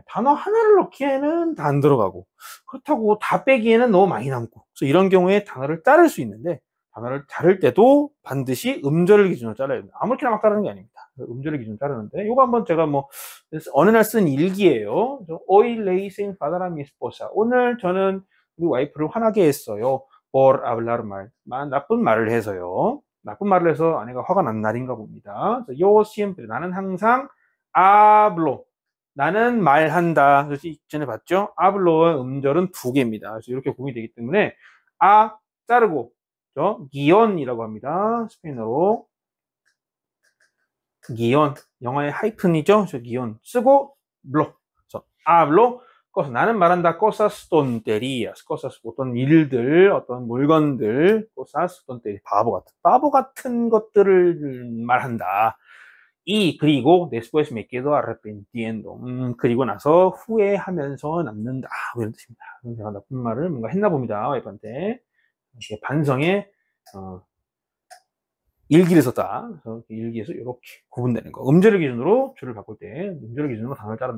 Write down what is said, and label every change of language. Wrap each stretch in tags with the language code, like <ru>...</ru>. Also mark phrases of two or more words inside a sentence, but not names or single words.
<ko>단어 하나를 넣기에는 다 안 들어가고 그렇다고 다 빼기에는 너무 많이 남고 그래서 이런 경우에 단어를 자를 수 있는데 단어를 자를 때도 반드시 음절을 기준으로 잘라야 됩니다. 아무렇게나 막 자르는 게 아닙니다. 음절을 기준으로 자르는데 이거 한번 제가 뭐 어느 날 쓴 일기예요.</ko> <es>Hoy le hice enfadar a mi esposa.</es> <ko>오늘 저는 우리 와이프를 화나게 했어요.</ko> <es>Por hablar mal.</es> <ko>나쁜 말을 해서요. 나쁜 말을 해서 아내가 화가 난 날인가 봅니다.</ko> <es>Yo siempre.</es> <ko>나는 항상</ko> <es>hablo.</es> <ko>나는 말한다. 그래서 이전에 봤죠? hablo의 음절은 2개입니다. 그래서 이렇게 구분이 되기 때문에 자르고 기온이라고 합니다. 스페인어로 기온, 영어의 하이픈이죠. 기온 쓰고 블로. hablo. 나는 말한다.</ko> <es>cosas tonterías. cosas</es> <ko>어떤 일들, 어떤 물건들,</ko> <es>cosas tonterías.</es> <ko>바보 같은 것들을 말한다.</ko> <es>그리고 después me quedo arrepintiendo.</es> <ko>그리고 나서 후회하면서 남는다. 이런 뜻입니다. 제가 나쁜 말을 뭔가 했나 봅니다. 와이프한테. 이렇게 반성에 일기를 썼다. 그래서 일기에서 이렇게 구분되는 거. 음절을 기준으로 줄을 바꿀 때 음절을 기준으로 단어를 자른다.</ko>